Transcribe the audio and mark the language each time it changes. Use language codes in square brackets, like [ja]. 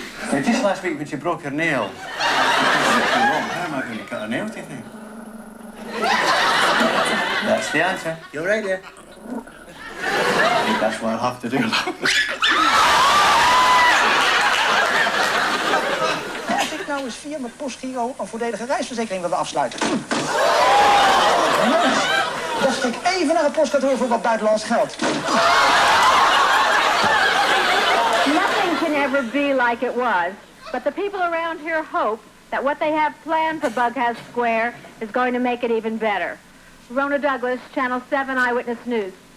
[en] Just last week when she broke her nail. How am I going to cut her nail, do you think? That's the answer. You're right there. I think that's what I'll have to do. [nl] Als ik nou eens via mijn postgiro een voordelige reisverzekering wilde afsluiten. Dan stik ik even naar het postkantoor voor wat buitenlands geld. [en] Nothing can ever be like it was. But the people around here hope that what they have planned for Bughouse Square is going to make it even better. Rona Douglas, Channel 7 Eyewitness News.